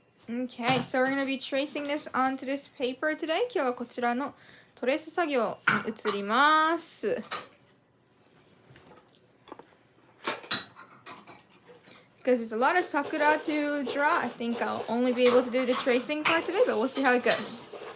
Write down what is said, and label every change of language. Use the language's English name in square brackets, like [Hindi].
[English] Okay, so we're going to be tracing this onto this paper today. [Japanese] 今日はこちらのトレース作業に移ります。 [English] Because there's a lot of Sakura to draw, I think I'll only be able to do the tracing part today, but we'll see how it goes.